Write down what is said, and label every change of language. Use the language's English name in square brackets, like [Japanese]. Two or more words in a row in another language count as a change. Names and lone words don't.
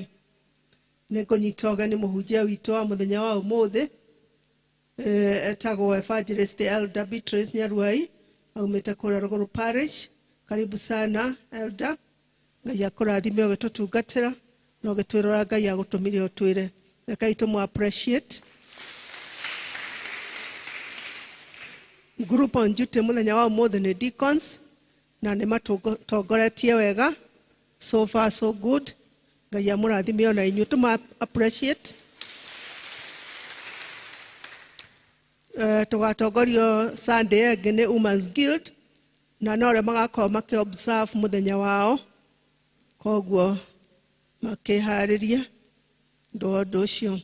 [Kikuyu] Nĩ ngũnyita ũgeni mũhunjia witũ wa mũthenya wa ũmũthĩ, etagwo Evangelist Elder Beatrice Nyaruai, aumĩte kũrĩa Rũgũrũ Parish. [Swahili] Karibu sana Elder. [Kikuyu] Ngai akũrathime ũgĩtũtungatĩra na ũgĩtwĩrora Ngai agũtũmire ũtwĩre. Rekei tũmũ appreciate. [English] Group on duty [Kikuyu] mũthenya wa ũmũthĩ nĩ deacons na nĩ matũtongoretie wega. [English] So far so good. [Kikuyu] Ngai amũrathime ona inyuĩ tũmũ appreciate. Tũgatongorio Sunday ĩngĩ nĩ Women's Guild na no arĩa magakorwo makĩ-observe mũthenya wao, koguo makĩharĩria ũndũ ũcio.